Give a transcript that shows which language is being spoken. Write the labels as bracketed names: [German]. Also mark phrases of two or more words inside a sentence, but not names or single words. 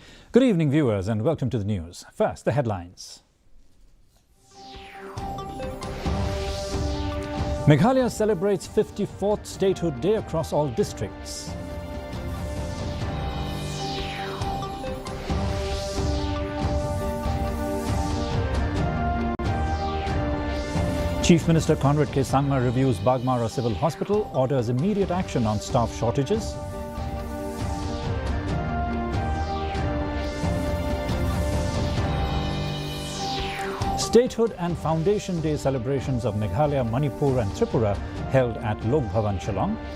[English] Good evening, viewers, and welcome to the news. First, the headlines. Meghalaya celebrates 54th Statehood Day across all districts. Chief Minister Conrad K. Sangma reviews Baghmara Civil Hospital, orders immediate action on staff shortages. Statehood and Foundation Day celebrations of Meghalaya, Manipur and Tripura held at Lok Bhavan, Shillong.